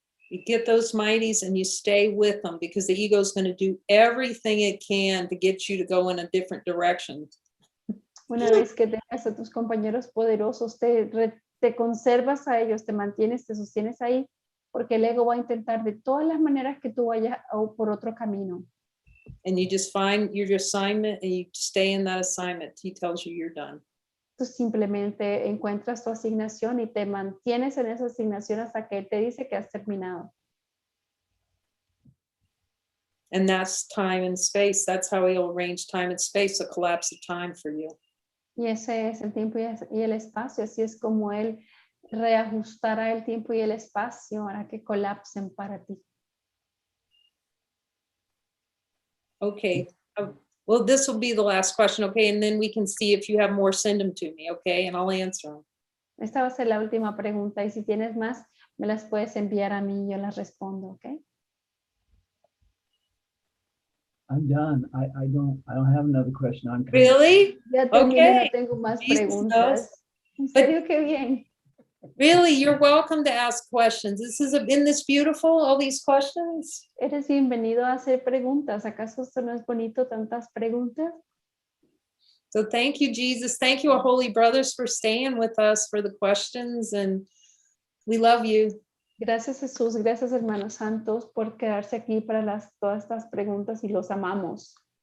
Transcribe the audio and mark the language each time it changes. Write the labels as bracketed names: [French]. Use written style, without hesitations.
[English] You get those mighties and you stay with them because the ego is going to do everything it can to get you to go in a different direction. [Spanish] Una vez que tengas a tus compañeros poderosos, te conservas a ellos, te mantienes, te sostienes ahí, porque el ego va a intentar de todas las maneras que tú vayas por otro camino. [English] And you just find your assignment and you stay in that assignment. He tells you you're done. [Spanish] Tú simplemente encuentras tu asignación y te mantienes en esa asignación hasta que él te dice que has terminado. [English] And that's time and space. That's how he'll arrange time and space, a collapse of time for you. [Spanish] Y ese es el tiempo y el espacio. Así es como él reajustará el tiempo y el espacio para que colapsen para ti. [English] Okay. Well, this will be the last question, okay? And then we can see if you have more, send them to me, okay? And I'll answer them. [Spanish] Esta va a ser la última pregunta y si tienes más, me las puedes enviar a mí y yo las respondo, ¿ok? [English] I'm done. I don't have another question. I'm Really? [Spanish] Ya terminé, [English] Okay. [Spanish] no tengo más [English] Jesus [Spanish] preguntas. En serio, qué bien. [English] Really, you're welcome to ask questions. Isn't this beautiful, all these questions? [Spanish] Eres bienvenido a hacer preguntas. ¿Acaso esto no es bonito, tantas preguntas? [English] So thank you, Jesus. Thank you, our holy brothers, for staying with us for the questions, and we love you. [Spanish] Gracias, Jesús. Gracias, hermanos santos, por quedarse aquí para todas estas preguntas y los amamos.